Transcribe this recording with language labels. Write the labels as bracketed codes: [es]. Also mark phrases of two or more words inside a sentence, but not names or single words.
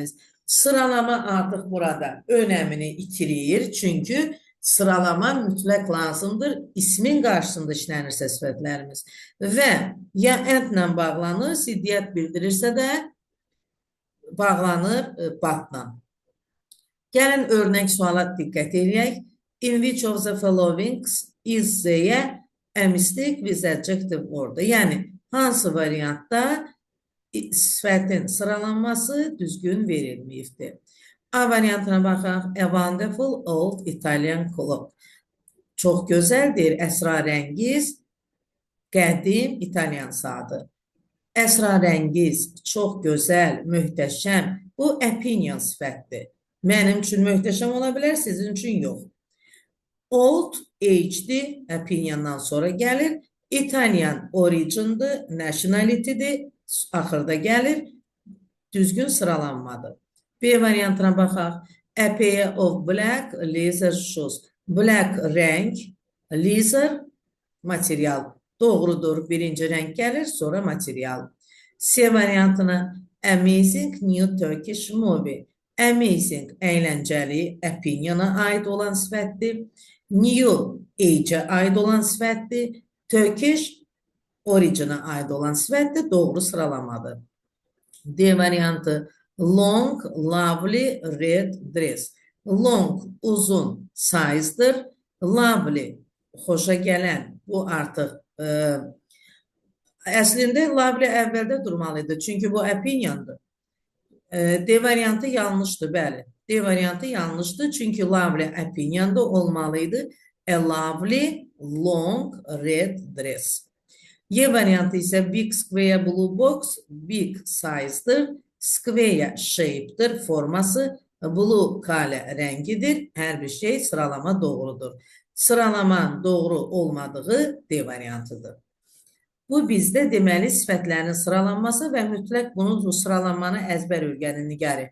[az] Sıralama artıq burada önəmini itirir, çünki Sıralama mütləq lazımdır. İsmin qarşısında işlənirsə sifətlərimiz və ya endlə bağlanır, ziddiyyət bildirirsə də bağlanır batla. Gəlin örnək suala diqqət edək. [en] In which of the following is there a mistake with adjective order? [az] Yəni, hansı variantda sifətin sıralanması düzgün verilməyibdir? A variantına baxaq. [en] A wonderful old Italian clock. [az] Çox gözəldir, əsrarəngiz, qədim İtalyan saatı. Əsrarəngiz, çox gözəl, möhtəşəm. Bu opinion sifətdir. Mənim üçün möhtəşəm ola bilər, sizin üçün yox. [en] Old, age- [az] dir, opiniondan sonra gəlir. Italian, origin-dir, nationality-dir, axırda gəlir. Düzgün sıralanmadır. B variantına baxaq. [en] A pair of black leather shoes. [az] Black rəng, leather material. Doğrudur, birinci rəng gəlir, sonra material. C variantına [en] amazing new Turkish movie. Amazing, [az] əyləncəli, opiniona aid olan sifətdir. [en] New, age- [az] ə aid olan sifətdir. Turkish, origin-ə aid olan sifətdir. Doğru sıralamadır. D variantı [en] long, lovely, red dress. Long, [az] uzun, size'dır. Lovely, xoşa gələn, bu artıq əslində lovely əvvəldə durmalıdır. Çünki bu opiniondur. D variantı yanlışdır, bəli. D variantı yanlışdır. Çünki lovely opinionda olmalıydı. [en] A lovely, long, red dress. [az] Y variantı isə [en] big square blue box, big size'dır. [az] Square shape'dir, forması. Blue kale rəngidir. Hər bir şey sıralama doğrudur. Sıralamanın doğru olmadığı D variantıdır. Bu bizdə deməli sifətlərin sıralanması və mütləq bunun sıralanmanı əzbər öyrənin.